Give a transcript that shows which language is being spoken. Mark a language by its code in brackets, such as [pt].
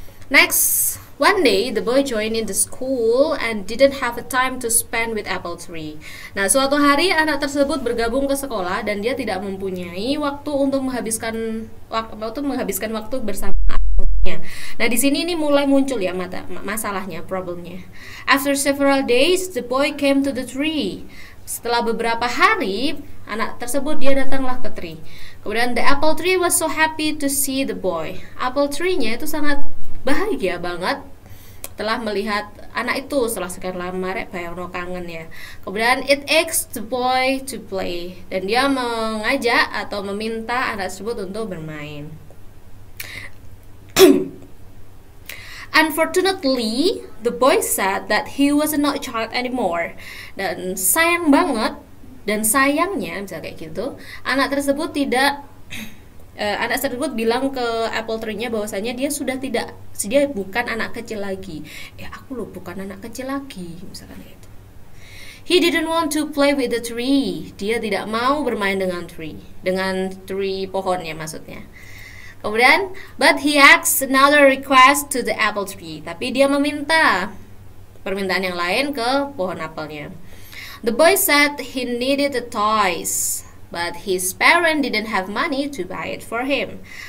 [en] Next, one day the boy joined in the school and didn't have a time to spend with apple tree. [id] Nah, suatu hari anak tersebut bergabung ke sekolah dan dia tidak mempunyai waktu untuk menghabiskan waktu bersama apelnya. Nah, di sini ini mulai muncul ya masalahnya, problemnya. [en] After several days, the boy came to the tree. [id] Setelah beberapa hari, anak tersebut dia datanglah ke tree. Kemudian [en] the apple tree was so happy to see the boy. [id] Apple tree-nya itu sangat bahagia banget telah melihat anak itu setelah sekian lama, bayangno kangen ya. Kemudian [en] it asked the boy to play, [id] dan dia mengajak atau meminta anak tersebut untuk bermain. [en] Unfortunately, the boy said that he was not a child anymore. [id] Dan sayang banget, dan sayangnya bisa kayak gitu, anak tersebut bilang ke apple tree-nya bahwasanya dia bukan anak kecil lagi. Aku loh bukan anak kecil lagi, misalkan gitu. [en] He didn't want to play with the tree. [id] Dia tidak mau bermain dengan tree pohonnya maksudnya. Kemudian, [en] but he asked another request to the apple tree. [id] Tapi dia meminta permintaan yang lain ke pohon apelnya. [en] The boy said he needed the toys, but his parent didn't have money to buy it for him.